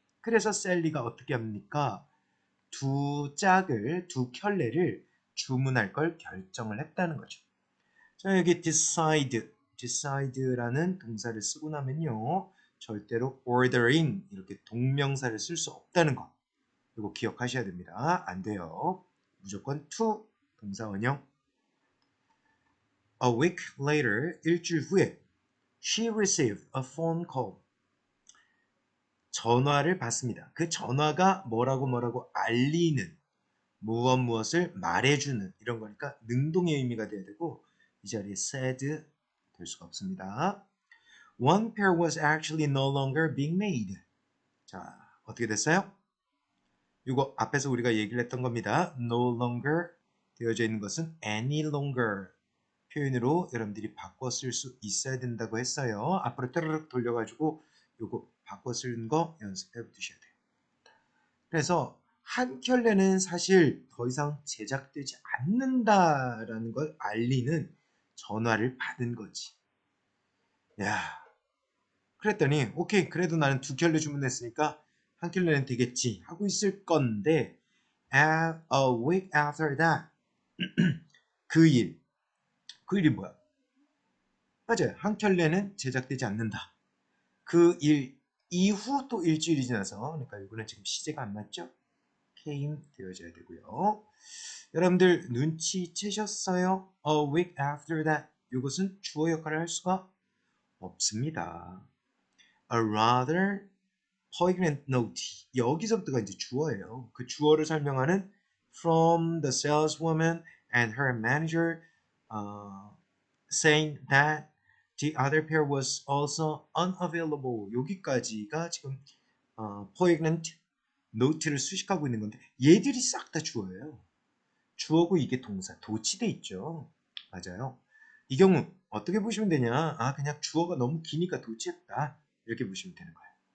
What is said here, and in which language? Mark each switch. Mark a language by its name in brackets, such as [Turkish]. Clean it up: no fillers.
[Korean] 그래서 셀리가 어떻게 합니까? 두 켤레를 주문할 걸 결정을 했다는 거죠. 자, 여기 decide라는 동사를 쓰고 나면요. 절대로 ordering 이렇게 동명사를 쓸 수 없다는 거. 이거 기억하셔야 됩니다. 안 돼요. 무조건 to 동사 원형. [English] A week later, [Korean] 일주일 후에 [English] she received a phone call. [Korean] 전화를 받습니다. 그 전화가 뭐라고 알리는 무엇을 말해주는 이런 거니까 능동의 의미가 돼야 되고 이 자리에 said 될 수가 없습니다. [English] One pair was actually no longer being made. [Korean] 자, 어떻게 됐어요? 이거 앞에서 우리가 얘기를 했던 겁니다. No longer 되어져 있는 것은 any longer 표현으로 여러분들이 바꿔 쓸 수 있어야 된다고 했어요. 앞으로 따르륵 돌려가지고 요거 바꿔 쓰는 거 연습해 두셔야 돼요. 그래서 한 켤레는 사실 더 이상 제작되지 않는다라는 걸 알리는 전화를 받은 거지. 야, 그랬더니 오케이 그래도 나는 두 켤레 주문했으니까 한 켤레는 되겠지 하고 있을 건데 [English] a week after that [Korean] 그 일이 뭐야? 맞아요. 한 켤레는 제작되지 않는다. 그 일 이후 또 일주일이 지나서 그러니까 이거는 지금 시제가 안 맞죠? came 되어져야 되고요. 여러분들 눈치채셨어요? [English] A week after that [Korean] 이것은 주어 역할을 할 수가 없습니다. [English] A rather poignant note [Korean] 여기서부터가 이제 주어예요. 그 주어를 설명하는 [English] from the saleswoman and her manager saying that the other pair was also unavailable. [Korean] 여기까지가 지금 poignant note를 수식하고 있는 건데 얘들이 싹 다 주어예요. 주어고 이게 동사 도치돼 있죠. 맞아요. 이 경우 어떻게 보시면 되냐? 그냥 주어가 너무 기니까 도치했다. 이렇게 보시면 되는 거예요.